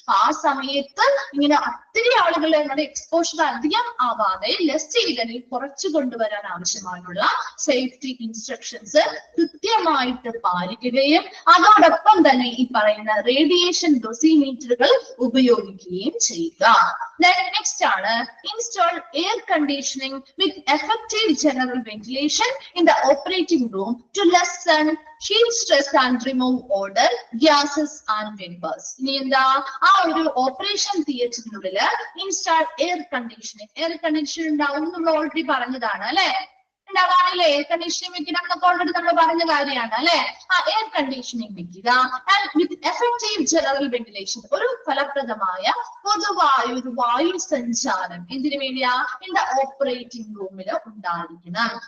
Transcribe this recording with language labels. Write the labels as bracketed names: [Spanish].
[Malayalam] ആ സമയത്ത് ഇങ്ങനെ ഒത്തിരി ആളുകൾ നമ്മുടെ എക്സ്പോഷർ അധികം ആവാതെ ലെസ് ചെയ്തതിൽ കുറച്ചു കൊണ്ടുവരാൻ ആവശ്യമായുള്ള സേഫ്റ്റി ഇൻസ്ട്രക്ഷൻസ് കൃത്യമായിട്ട് പാലിക്കുകയും അതോടൊപ്പം തന്നെ ഈ പറയുന്ന റേഡിയേഷൻ ഡോസിമീറ്ററുകൾ ഉപയോഗിക്കുകയും ചെയ്യുക. [English] Next ആണ് install air conditioning with effective general ventilation in the operating room to lessen heat stress and remove odor, gases and vapors. [Malayalam] ഇനി എന്താ, ആ ഒരു operation തിയേറ്ററിനുള്ളില് install air conditioning, air condition ഉണ്ടാവും നമ്മൾ ഓൾറെഡി പറഞ്ഞതാണ് അല്ലെ, ഉണ്ടാവാറില്ലേ, എയർ കണ്ടീഷനിങ് വെക്കണം എന്നൊക്കെ ഓൾറെഡി നമ്മൾ പറഞ്ഞ കാര്യമാണ് അല്ലെ. ആ എയർ കണ്ടീഷനിങ് വെക്കുക. [English] and with effective general ventilation, [Malayalam] ഒരു ഫലപ്രദമായ പൊതുവായ ഒരു വായു സഞ്ചാരം എന്തിനു വേണ്ടിയാ, ഇൻ ദ ഓപ്പറേറ്റിംഗ് റൂമിൽ ഉണ്ടായിരിക്കണം.